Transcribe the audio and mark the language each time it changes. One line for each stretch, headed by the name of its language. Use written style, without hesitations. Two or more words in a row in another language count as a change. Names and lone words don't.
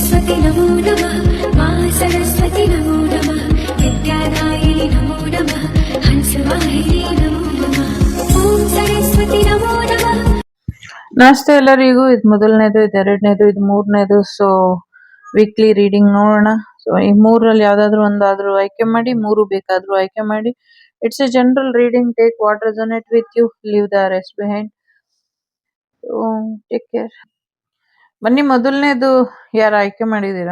Sanskrit: सरस्वती नमो नमः मा सरस्वती नमो नमः विद्यादायिनि नमो नमः हंसवाहिनी नमो नमः ॐ सरस्वती नमो नमः।
Kannada: ನಮಸ್ತೆ ಎಲ್ಲರಿಗೂ. ಇದು ಮೊದಲನೇದು, ಇದು ಎರಡನೇದು, ಇದು ಮೂರನೇದು. ಸೊ
English: weekly reading
Kannada: ನೋಡೋಣ. ಸೊ ಈ ಮೂರಲ್ಲಿ ಯಾವ್ದಾದ್ರು ಒಂದಾದ್ರೂ ಆಯ್ಕೆ ಮಾಡಿ, ಮೂರು ಬೇಕಾದ್ರೂ ಆಯ್ಕೆ ಮಾಡಿ.
English: It's a general reading. Take what resonate with you, leave the rest behind. Take care.
Kannada: ಬನ್ನಿ, ಮೊದಲನೇದು ಯಾರು ಆಯ್ಕೆ ಮಾಡಿದೀರಾ?